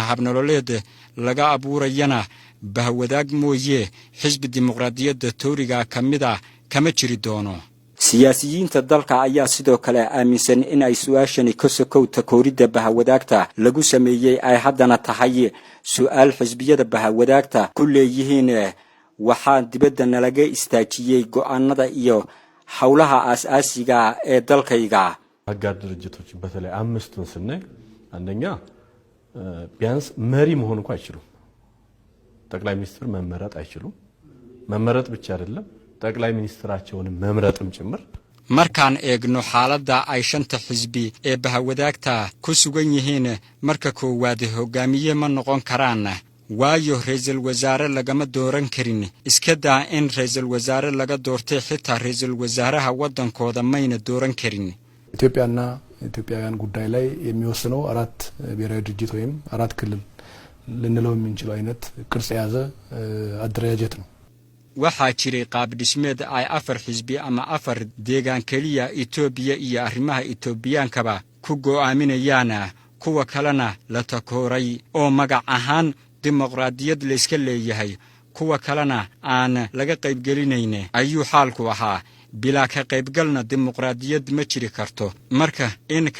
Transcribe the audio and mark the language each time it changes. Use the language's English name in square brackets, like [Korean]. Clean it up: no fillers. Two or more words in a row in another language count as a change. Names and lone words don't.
[Somali] habnololeed laga abuurayana bahwadaag mooyee xisbi dimuqraadiyadda tawriga kamida kama jiri doono siyaasiyiinta dalka ayaa sidoo kale aaminsan in ay su'aashani ka sokowta koorida bahwadaagta lagu sameeyay ay haddana tahay su'aal xisbiyada bahwadaagta ku leeyihiin waxaan dibadda nalaga istaajiyay go'aanada iyo hawlaha asaasiga ee dalkayga [Amharic] አጋር ድርጅቶች በተለይ አምስቱን ስናይ አንደኛ ቢያንስ መሪ መሆን እንኳን አይችሉም ጠቅላይ ሚኒስትር መመረጥ አይችሉም መመረጥ ብቻ አይደለም ጠቅላይ ሚኒስትራቸውን መምረጥም ጭምር [Somali] markaan eegno xaaladda ay shanta xisbi ee bahwadaagta ku sugan yihiin marka koowaad hogaamiye ma noqon karaan waayo ra'iisul wasaare lagama dooran karin iska daa in ra'iisul wasaare laga doortay xitaa ra'iisul wasaaraha wadankooda mayna dooran karin [Amharic] ኢትዮጵያና ኢትዮጵያውያን ጉዳይ ላይ የሚወስነው አራት ብሔራዊ ድርጅት ወይም አራት ክልል ልንለው የምንችለው አይነት ቅርጽ የያዘ አደረጃጀት ነው [Somali] waxaa jiray qaab dhismeed ay afar xisbi ama afar deegaan kaliya Itoobiya iyo arrimaha Itoobiyaanka ku go'aaminayaan kuwa kalena la takooray oo magac ahaan dimuqraadiyad la iska leeyahay kuwa kalena aan laga qayb gelinayn ayuu xaalku ahaa bila ka qaybgalna dimuqraadiyad ma jiri karto marka in ka